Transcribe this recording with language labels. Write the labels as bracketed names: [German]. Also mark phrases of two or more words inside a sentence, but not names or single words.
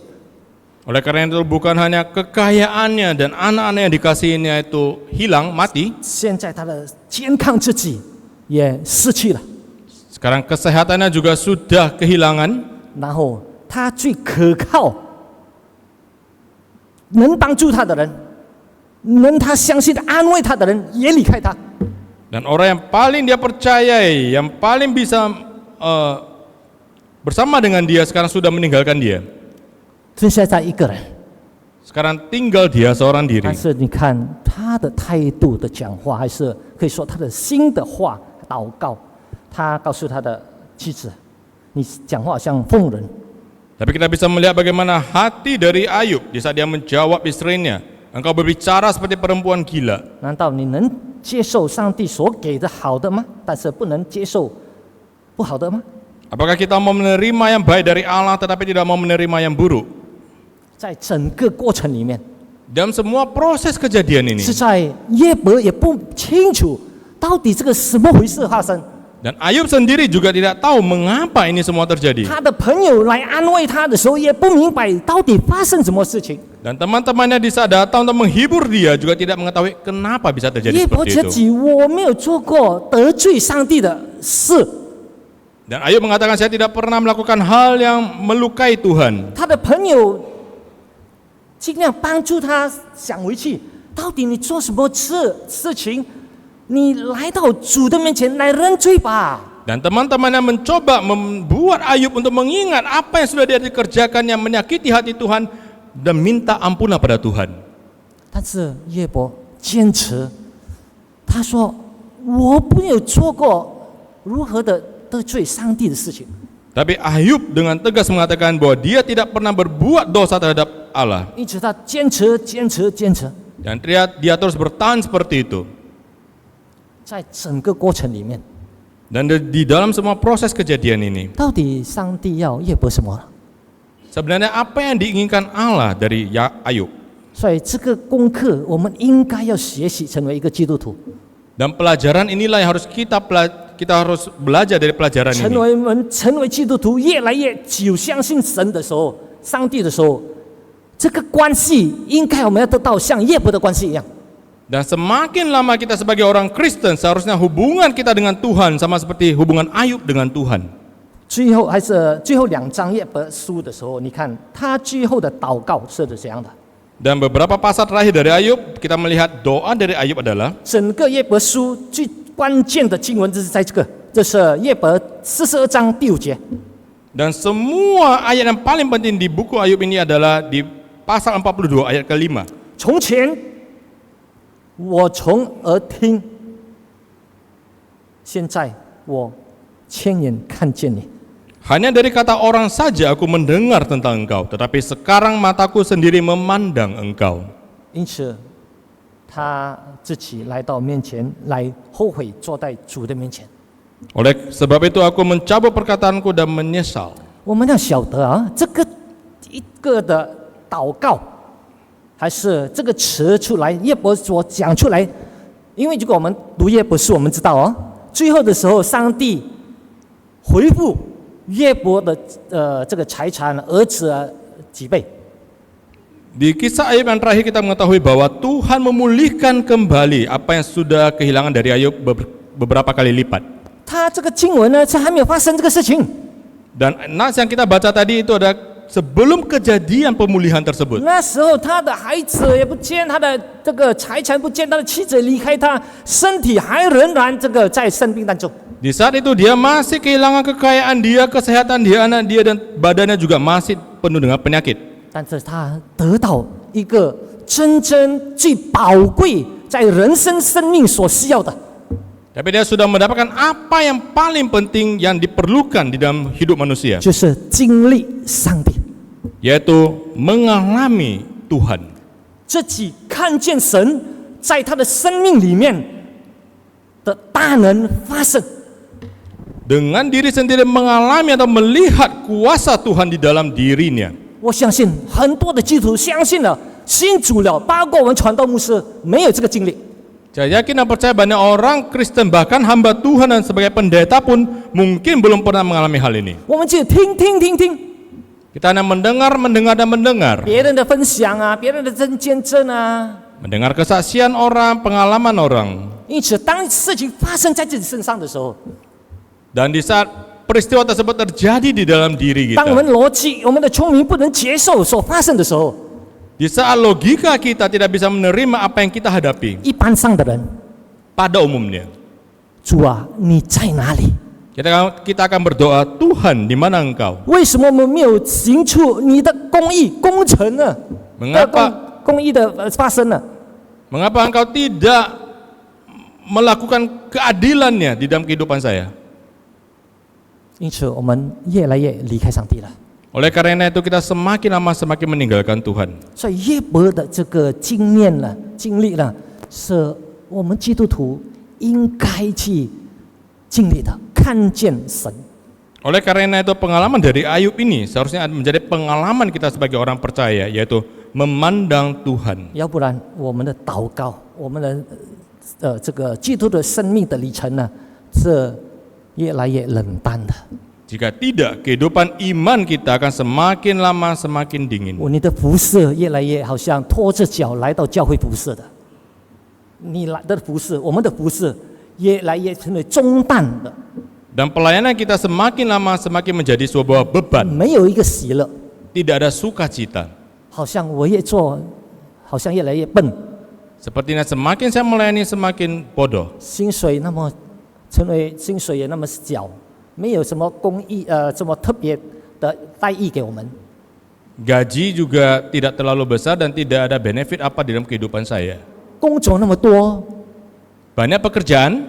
[Indonesian] Oleh karena itu bukan hanya kekayaannya dan anak-anak yang dikasihinya itu hilang, mati. [Chinese] 现在他的健康自己也失去了。 [Indonesian] Sekarang kesehatannya juga sudah kehilangan. [Chinese] 然后他最可靠、能帮助他的人，能他相信的安慰他的人也离开他。 [Indonesian] Dan orang yang paling dia percayai, yang paling bisa bersama dengan dia sekarang sudah meninggalkan dia. [Chinese] 剩下在一个人， [Indonesian] Sekarang tinggal dia seorang [Chinese] 但 [Indonesian] diri. [Chinese] 是你看他的态度的讲话，还是可以说他的心的话祷告。他告诉他的妻子：“你讲话好像疯人。” [Indonesian] Tapi kita bisa melihat bagaimana hati dari Ayub di saat dia menjawab istrinya, engkau berbicara seperti perempuan gila. [Chinese] 难道你能接受上帝所给的好的吗？但是不能接受不好的吗？ [Indonesian] Apakah kita mau menerima yang baik dari Allah tetapi tidak mau menerima yang buruk? [Chinese] 在整个过程里面， [Indonesian] Dalam semua proses kejadian ini, [Chinese] 是在约伯也不清楚到底这个什么回事发生。 [Indonesian] dan Ayub sendiri juga tidak tahu mengapa ini semua terjadi. [Chinese] 他的朋友来安慰他的时候，也不明白到底发生什么事情。 [Indonesian] Dan teman-temannya di saat datang untuk menghibur dia juga tidak mengetahui kenapa bisa terjadi [Chinese] 约伯 [Indonesian] seperti [Chinese] 自 [Indonesian] itu. [Chinese] 己我没有做过得罪上帝的事， [Indonesian] Dan Ayub mengatakan saya tidak pernah melakukan hal yang melukai Tuhan. [Chinese] 他的朋友尽量帮助他想回去，到底你做什么事情？你来到主的面前来认罪吧。 [Indonesian] Dan teman-temannya mencoba membuat Ayub untuk mengingat apa yang sudah dia dikerjakan yang menyakiti hati Tuhan dan minta ampunan pada Tuhan. [Chinese] 但是约伯坚持，他说：“我没有做过如何的得罪上帝的事情。” [Indonesian] Tapi Ayub dengan tegas mengatakan bahwa dia tidak pernah berbuat dosa terhadap Allah. [Chinese] 一直他坚持。 [Indonesian] Dan dia terus bertahan seperti itu. [Chinese] 在整个过程里面， [Indonesian] Dan di dalam semua proses kejadian ini, [Chinese] 到底上帝要约伯什么？ [Indonesian] sebenarnya apa yang diinginkan Allah dari Ayub? [Chinese] 所以这个功课，我们应该要学习成为一个基督徒， [Indonesian] Dan pelajaran inilah yang harus kita harus belajar dari pelajaran [Chinese] 成 [Indonesian] ini. [Chinese] 为我们成为基督徒越来越久相信神的时候，上帝的时候，这个关系应该我们要得到像约伯的关系一样。 [Indonesian] Dan semakin lama kita sebagai orang Kristen, seharusnya hubungan kita dengan Tuhan sama seperti hubungan Ayub dengan Tuhan. [Chinese] 最后还是最后2章约伯书的时候，你看他最后的祷告是怎样的？ [Indonesian] Dan beberapa pasal terakhir dari Ayub, kita melihat doa dari Ayub adalah [Chinese] 整个约伯书最关键的经文就是在这个，这是约伯42章第5节。 [Indonesian] dan semua ayat yang paling penting di buku Ayub ini adalah di pasal 42 ayat ke-5. [Chinese] 从前我从耳听，现在我亲眼看见你。 [Indonesian] Hanya dari kata orang saja aku mendengar tentang engkau, tetapi sekarang mataku sendiri memandang engkau. [Chinese] 因此，他自己来到面前，来后悔坐在主的面前。 [Indonesian] Oleh sebab itu aku mencabut perkataanku dan menyesal. [Chinese] 我们要晓得啊，这个一个的祷告，还是这个词出来，约伯所讲出来。因为如果我们读约伯书，我们知道哦，最后的时候，上帝回复约伯的这个财产，儿子几倍。 [Indonesian] Di kisah Ayub yang terakhir kita mengetahui bahwa Tuhan memulihkan kembali apa yang sudah kehilangan dari Ayub beberapa kali lipat. [Chinese] 他这个经文呢，是还没有发生这个事情。 [Indonesian] Dan nas yang kita baca tadi itu ada sebelum kejadian pemulihan tersebut. [Chinese] 那时候他的孩子也不见，他的这个财产不见，他的妻子离开他，身体还仍然这个在生病当中。 [Indonesian] Di saat itu dia masih kehilangan kekayaan dia, kesehatan dia, anak dia, dan badannya juga masih penuh dengan penyakit. [Chinese] 但是他得到一个真正最宝贵，在人生生命所需要的， [Indonesian] Tapi dia sudah mendapatkan apa yang paling penting yang diperlukan di dalam hidup manusia, [Chinese] 就是经历上帝， [Indonesian] yaitu mengalami Tuhan. [Chinese] 自己看见神在他的生命里面的大能发生。 [Indonesian] Dengan diri sendiri mengalami atau melihat kuasa Tuhan di dalam dirinya. [Chinese] 我相信很多的基督徒相信了、信主了，包括我们传道牧师，没有这个经历。 [Indonesian] Saya yakin dan percaya banyak orang Kristen bahkan hamba Tuhan dan sebagai pendeta pun mungkin belum pernah mengalami hal ini. [Chinese] 我们就听， [Indonesian] Kita hanya mendengar dan mendengar. [Chinese] 别人的分享啊，别人的见证啊。 [Indonesian] Mendengar kesaksian orang, pengalaman orang. [Chinese] 因此，当事情发生在自己身上的时候， [Indonesian] Dan di saat peristiwa tersebut terjadi di dalam diri [Chinese] 当我 [Indonesian] kita, [Chinese] 们逻辑、我们的聪明不能接受所发生的时候， [Indonesian] di saat logika kita tidak bisa menerima apa yang kita hadapi, [Chinese] 一般上的人， [Indonesian] pada umumnya [Chinese] 主啊，你在哪里？ [Indonesian] kita akan berdoa, Tuhan di mana engkau? [Chinese] 为什么我们没有行出你的公义、工程呢？ [Indonesian] Mengapa [Chinese] 公义的发生呢？ [Indonesian] Mengapa engkau tidak melakukan keadilannya di dalam kehidupan saya? [Chinese] 因此，我们越来越离开上帝了。 [Indonesian] Oleh karena itu kita semakin lama semakin meninggalkan Tuhan. [Chinese] 所以约伯的这个经验了、经历了，是我们基督徒应该去经历的，看见神。 [Indonesian] Oleh karena itu pengalaman dari Ayub ini seharusnya menjadi pengalaman kita sebagai orang percaya, yaitu memandang Tuhan. [Chinese] 要不然，我们的祷告，我们的这个基督的生命的里程呢，是越来越冷淡的。 [Indonesian] Jika tidak, kehidupan iman kita akan semakin lama semakin dingin. [Chinese] 你的服侍越来越好像拖着脚来到教会服侍的，你来的服侍，我们的服侍越来越成为中淡的， [Indonesian] Dan pelayanan kita semakin lama semakin menjadi sebuah beban. [Chinese] 没有一个喜乐， [Indonesian] Tidak ada sukacita. [Chinese] 好像我越做，好像越来越笨， [Indonesian] Sepertinya semakin saya melayani semakin bodoh. [Chinese] 薪水那么成为薪水也那么小，没有什么公益什么特别的待遇给我们。 [Indonesian] Gaji juga tidak terlalu besar dan tidak ada benefit apa di dalam kehidupan saya. [Chinese] 工作那么多， [Indonesian] Banyak pekerjaan,